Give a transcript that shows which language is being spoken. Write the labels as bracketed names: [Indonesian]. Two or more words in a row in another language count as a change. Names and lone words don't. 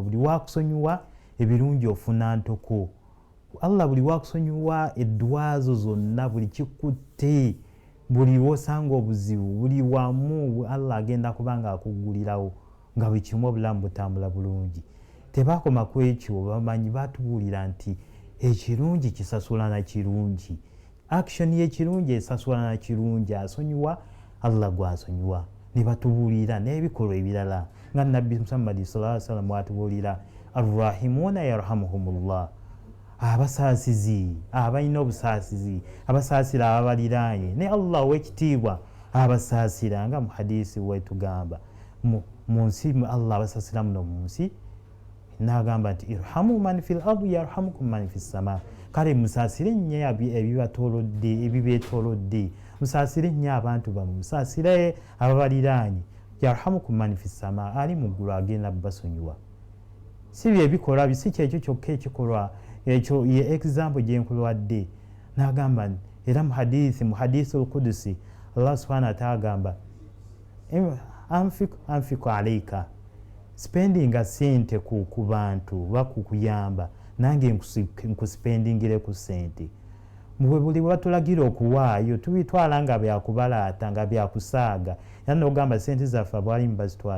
[Ganda] Buli wakusonyiwa ebirungi ofuna ntoko. Allah buli wakusonyiwa edduwa zo zonna, buli kikutte, buli wosanga obuzibu, buli wamu Allah agenda kubanga akuggulirawo nga buli kimu obulamu butambula bulungi. Tebakoma ku ekyo, bamanyi batubuulira nti ekirungi kisasula na kirungi. Action y'ekirungi esasula na kirungi. Asonyiwa Allah gw'asonyiwa. Ne batubuulira n'ebikolwa ebirala nga Nabbi Muhammad [Arabic] صلى الله عليه وسلم [Ganda] bw'atubuulira [Arabic] الراحمون يرحمهم الله, [Ganda] abasaasizi abalina obusaasizi, abasaasira ababaliraanye, ne Allah ow'ekitiibwa abasaasira, nga mu hadisi bwetugamba mu nsi Allah abasaasira muno mu nsi, n'agamba nti [Arabic] ارحموا من في الأرض يرحمكم من في السماء. [Ganda] Kale musaasire nnyo ebibeetoolodde, musaasire nnyo abantu bammwe, musaasire ababaliraanye, [Arabic] يرحمكم من في السماء, [Ganda] ali mu ggulu agenda basonyiwa. Si bye bikolwa, si kyekyo kyokka ekikolwa ekyo, ye example gye nkulwadde. N'agamba era mu hadisi al-Qudusi Allah [Arabic] سبحانه وتعالى [Ganda] agamba [Arabic] أنفق عليك, [Ganda] spendinga sente ku bantu bakukuyamba, nange nkuspendingire ku sente. Buli batulagira okuwaayo tubitwala nga byakubalaata, nga byakusaaga, era n'ogamba sente zaffe bwali mbazitwala.